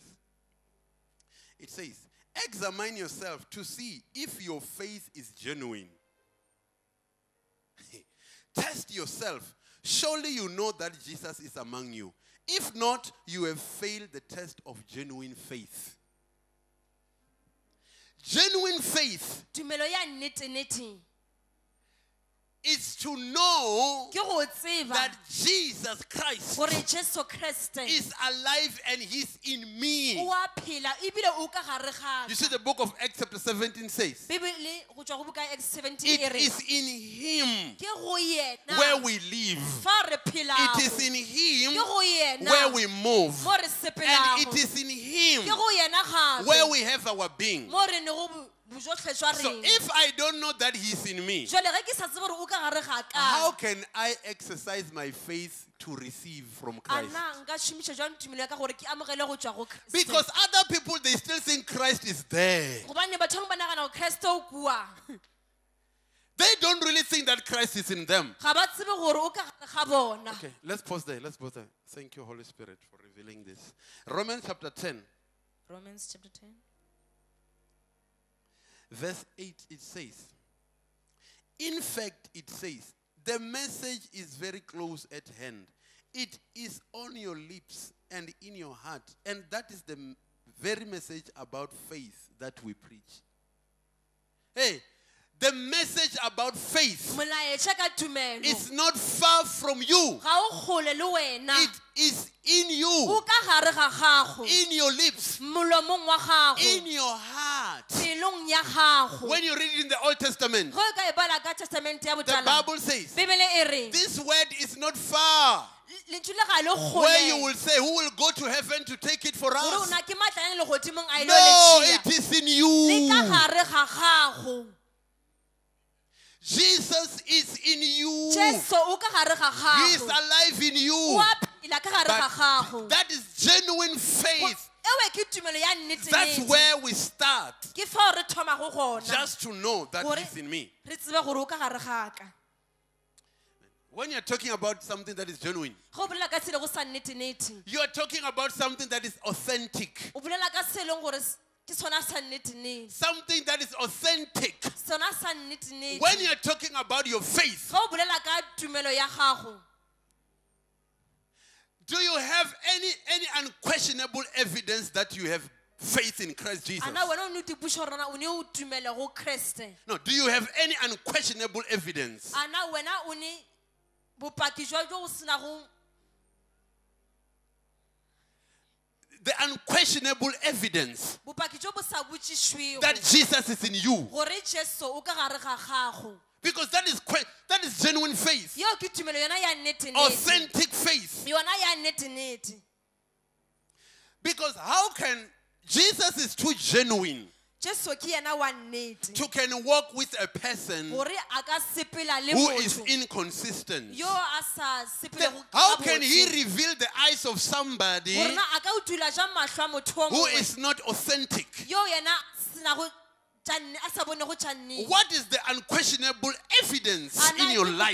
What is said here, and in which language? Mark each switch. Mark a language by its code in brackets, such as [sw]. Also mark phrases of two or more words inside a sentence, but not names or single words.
[en] It says, examine yourself to see if your faith is genuine. Test yourself. Surely you know that Jesus is among you. If not, you have failed the test of genuine faith. Genuine faith [nso] Tumelo ya nnete-nnete [en] is to know [nso] ke go tseba [en] that Jesus Christ [nso] gore Jesu Kriste [en] is alive and he's in me. [nso] o a phela ebile o ka gare ga [en] You see, the book of Acts chapter 17 says, [nso] Bibele go tšwa go buka Acts 17 e [en] it [nso] re [en] is in him [nso] ke go yena [en] where we live. [nso] fa re phelago [en] It is in him [nso] ke go yena [en] where we move. [nso] mo re [en] And [nso] sepelago [en] it is in [nso] ke [en] him [nso] go yena [en] where [nso] gape [en] we have our being. [nso] mo re nego bojotlhe jwa [en] So [nso] rena. [en] if I don't know that he's in me, [nso] Jwale ge ke sa tsebe gore o ka gare ga [en] how [nso] ka [en] can I exercise my faith to receive from [nso] a [en] Christ? [nso] na nka šomiša jwang tumelo ya ka gore ke amogele go tšwa go Kriste. [en] Because other people, they still think Christ is there. [nso] gobane batho ba nagana gore Kriste o kua [en] They don't really think that Christ is in them. [nso] ga ba tsebe gore o ka gare ga bona. [en] Okay, let's pause there. Let's pause there. Thank you, Holy Spirit, for revealing this. Romans chapter 10, Romans chapter 10 verse 8, it says, in fact, it says, the message is very close at hand. It is on your lips and in your heart. And that is the very message about faith that we preach. Hey, the message about faith [nso] molaetša ka tumelo [en] is not far from you. [nso] ga o kgole le wena [en] It is in [nso] o [en] you, [nso] ka gare ga gago [en] in your lips, [nso] molomong wa gago [en] in your heart. [nso] pelong ya gago. [en] When you read it in the Old Testament, [nso] ge o ka e bala ka testamente ya [en] the [nso] botala [en] Bible says, [nso] bibele e re [en] this word is not far. [nso] lentšu le ga le [en] Where you [nso] kgole [en] will say, who will go to heaven to take it for [nso] gore o [en] us? [nso] na ke matlang legodimong a ilo [en] No, [nso] le [en] it is in [nso] le [en] you. [nso] ka gare ga gago. [en] Jesus is in you. [nso] Jesu o ka gare ga [en] He is [nso] gago [en] alive in you. [nso] o a phela ka gare ga gago. [en] But that is genuine faith. [nso] ewe ke tumelo ya [en] That's [nso] nnete [en] where we start. [nso] ke fao re thomago gona [en] Just to know that [nso] Gore- [en] He's in me. [nso] re tsebe gore o ka gare ga ka. [en] When you're talking about something that is genuine, [nso] ge o bolela ka se le go sa nnete-nnete [en] you are talking about something that is authentic. [nso] o bolela ka se e leng gore ke sona sa nnete-nnete [en] Something that is authentic. [nso] sona sa nnete-nnete. [en] When you're talking about your faith, [nso] ge o bolela ka tumelo ya gago [en] Do you have any unquestionable evidence that you have faith in Christ Jesus? [nso] ana wena o ne o tipuša gore na o ne o tumela go Kriste [en] No, do you have any unquestionable evidence? [nso] ana wena o ne bopaki jwa jo go sena go [en] The unquestionable evidence [nso] bopaki jo bo sa botšišwego [en] that Jesus is in you. [nso] gore Jesu o ka gare ga gago [en] Because that is genuine faith. [nso] yeo ke tumelo yona ya nnete-nnete [en] Authentic faith. [nso] yona ya nnete-nnete [en] Because how can Jesus is too genuine [nso] Jesu ke yena wa nnete [en] to can walk with a person [nso] gore a ka sepela le [en] who is [nso] motho [en] inconsistent? [nso] yo a sa [en] Then [nso] sepelego [en] how can he reveal the eyes of somebody [nso] gore na a ka o tula jang mahlo a motho o [en] who [nso] mongwe [en] is not authentic? [nso] yo yena senago a sa bonego tša nnete [en] What is the unquestionable evidence in your life